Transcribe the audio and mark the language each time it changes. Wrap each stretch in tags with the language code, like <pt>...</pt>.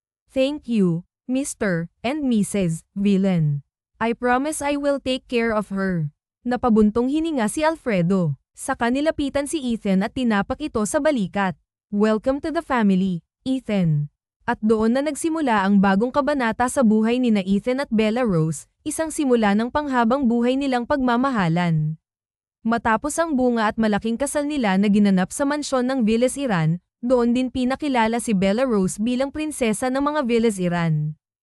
<en>Thank you, Mr. and Mrs. Villain. I promise I will take care of her.</en> <tl>Napabuntong hininga si Alfredo. Saka nilapitan si Ethan at tinapak ito sa balikat.</tl> <en>Welcome to the family, Ethan.</en> <tl>At doon na nagsimula ang bagong kabanata sa buhay ni na Ethan at Bella Rose, isang simula ng panghabang buhay nilang pagmamahalan. Matapos ang bunga at malaking kasal nila na ginanap sa mansyon ng Viles Iran, doon din pinakilala si Bella Rose bilang prinsesa ng mga Viles Iran.</tl>